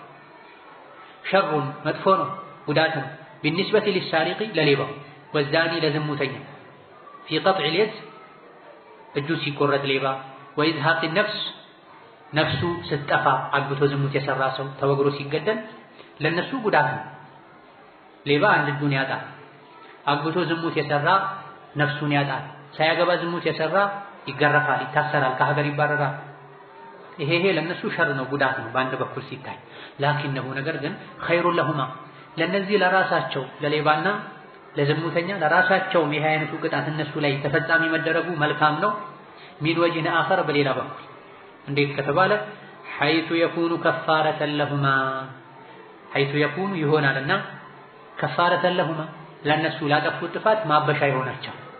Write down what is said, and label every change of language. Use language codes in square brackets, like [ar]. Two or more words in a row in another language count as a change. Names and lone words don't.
[am] ሸሩን መጥፎ ነው ጉዳት ነው [ar] بالنسبة للسارق [am] ለሌባው والزاني ለዝሙተኛ [ar] في قطع اليد [am] እጁ ሲቆረጥ ሌባ [ar] وإزهاق النفس [am] ነፍሱ ስትጠፋ አግብቶ ዝሙት የሰራ ሰው ተወግሮ ሲገደል ለነሱ ጉዳት ነው። ሌባ አንድ እጁን ያጣል። አግብቶ ዝሙት የሰራ ነፍሱን ያጣል። ሳያገባ ዝሙት የሰራ ይገረፋል፣ ይታሰራል፣ ከሀገር ይባረራል። ይሄ ለነሱ ሸር ነው ጉዳት ነው በአንድ በኩል ሲታይ ላኪንነሁ ነገር ግን [ar] خير لهما [am] ለነዚህ ለራሳቸው ለሌባና ለዝሙተኛ ለራሳቸው ይሄ አይነቱ ቅጣት እነሱ ላይ ተፈጻሚ መደረጉ መልካም ነው። [ar] من وجه آخر [am] በሌላ በኩል እንዴት ከተባለ [ar] حيث يكون كفارة لهما حيث يكون [am] ይሆናልና [ar] كفارة لهما [am] ለነሱ ላጠፉት ጥፋት ማበሻ ይሆናቸው።